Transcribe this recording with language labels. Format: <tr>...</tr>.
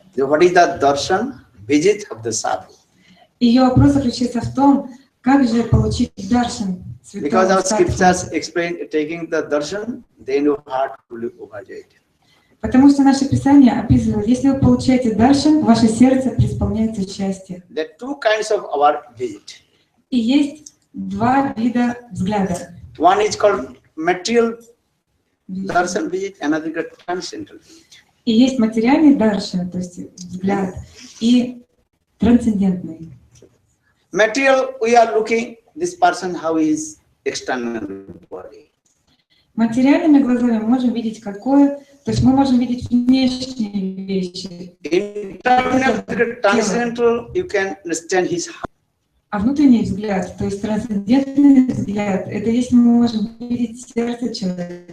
<en>What is the darshan visit of the sadhu?</en> <ru>Ее вопрос заключается в том, как же получить даршан святого.</ru> <en>Because our scriptures explain taking the darshan, then your heart will overjoyed.</en> <ru>Потому что наше Писание описывает, если вы получаете даршан, ваше сердце преисполняется счастья.</ru> <en>There are two kinds of our visit.</en> <ru>И есть два вида взгляда.</ru> <en>One is called material darshan visit, another is transcendental visit.</en> <ru>И есть материальный даршан, то есть взгляд, и трансцендентный.</ru> <en>Material, we are looking this person how is external body.</en> <ru>Материальными глазами мы можем видеть какое, то есть мы можем видеть внешние вещи.</ru> <en>Internal, transcendental, you can understand his heart.</en> <ru>А внутренний взгляд, то есть трансцендентный взгляд, это если мы можем видеть сердце человека.</ru>